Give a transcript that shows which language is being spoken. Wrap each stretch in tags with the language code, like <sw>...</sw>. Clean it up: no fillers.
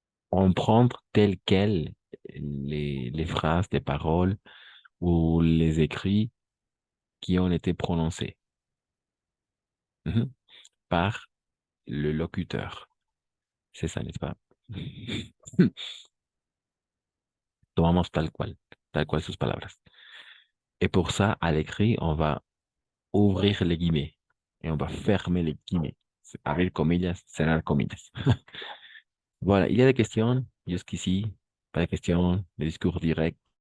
<fr>On prend tel quel les phrases, les paroles ou les écrits qui ont été prononcés par le locuteur. C'est ça, n'est-ce pas?</fr> <es>Tomamos tal cual sus palabras.</es> <fr>Et pour ça, à l'écrit, on va ouvrir les guillemets et on va fermer les guillemets.</fr> <es>Abrir comillas, cerrar comillas.</es> <fr>Voilà, il y a des questions jusqu'ici, pas de questions, le discours direct.</fr>